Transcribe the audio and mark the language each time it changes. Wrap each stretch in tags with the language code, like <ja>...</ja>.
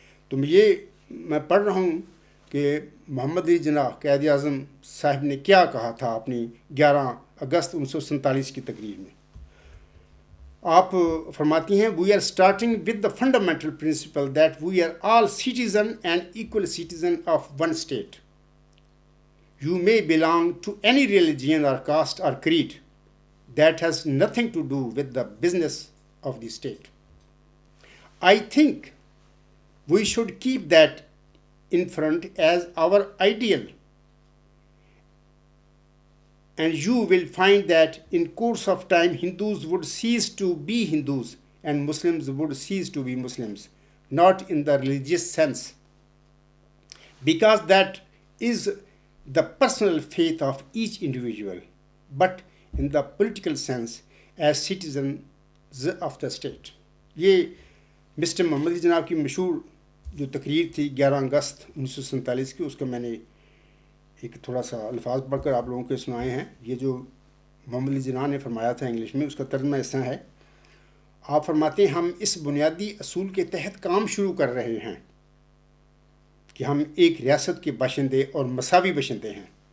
<ur>تو میں پڑھ رہا ہوں کہ محمد علی جناح قائد اعظم صاحب نے کیا کہا تھا اپنی 11 اگست 1947 کی تقریر میں. آپ فرماتی ہیں،</ur> <en>We are starting with the fundamental principle that we are all citizen and equal citizen of one state. You may belong to any religion or caste or creed. That has nothing to do with the business of the state. I think We should keep that in front as our ideal. And you will find that in course of time Hindus would cease to be Hindus and Muslims would cease to be Muslims, not in the religious sense, because that is the personal faith of each individual, but in the political sense as citizens of the state.</en> <ur>یہ mister محمد علی جناب کی مشہور جو تقریر تھی 11 اگست 1947 کی، اس کا میں نے ایک تھوڑا سا الفاظ پڑھ کر آپ لوگوں کو سنائے ہیں. یہ جو محمد علی جناح نے فرمایا تھا انگلش میں، اس کا ترجمہ اس طرح ہے. آپ فرماتے ہیں ہم اس بنیادی اصول کے تحت کام شروع کر رہے ہیں کہ ہم ایک ریاست کے باشندے اور مساوی باشندے ہیں.</ur>